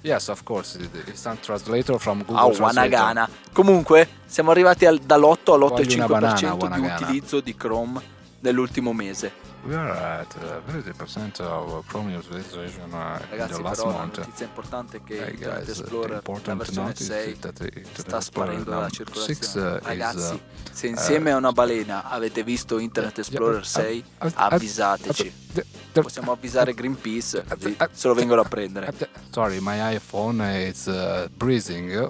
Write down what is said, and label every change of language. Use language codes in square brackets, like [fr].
[en] Yes, of course, it's a translator from Google. Oh, wanagana. [it] Comunque, siamo arrivati dall'8 all'8,5% di utilizzo di Chrome nell'ultimo mese. [en] We are at 30% of Chrome utilization [it] ragazzi, [en] in the last month. [it] La notizia importante è che Internet Explorer, la versione 6, sta sparendo dalla circolazione. Ragazzi, se insieme a una balena avete visto Internet Explorer 6, avvisateci. Possiamo avvisare Greenpeace se lo vengono a prendere. [en] Sorry, my iPhone is breathing.